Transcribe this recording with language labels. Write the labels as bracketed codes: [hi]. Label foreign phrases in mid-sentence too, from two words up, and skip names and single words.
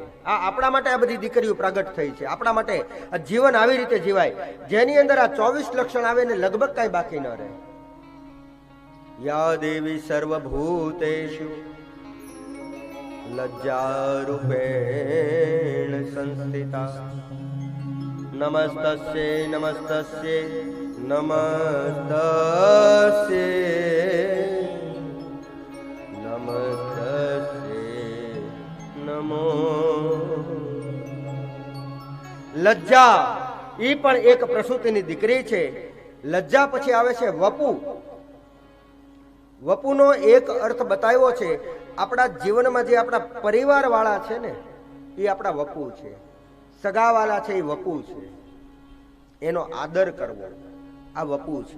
[gu] આ આપણા માટે આ બધી દીકરીઓ પ્રગટ થઈ છે. આપણા માટે આ જીવન આવી રીતે જીવાય જેની અંદર આ 24 લક્ષણ આવે ને લગભગ કઈ બાકી ન રહે. [sa] યા દેવી સર્વભૂતેષુ લજ્જા રૂપેણ સંસ્થિતા નમસ્તસ્યે નમસ્તસ્યે નમસ્તસ્યે નમસ્તસ્યે નમો. [gu] લજ્જા એ પણ એક પ્રસૂતિની દીકરી છે. લજ્જા પછી આવે છે વપુ. વપુનો એક અર્થ બતાવ્યો છે, આપણા જીવનમાં જે આપણા પરિવાર વાળા છે ને એ આપણા વપુ છે, સગાવાલા છે એ વપુ છે, એનો આદર કરવો આ વપુ છે.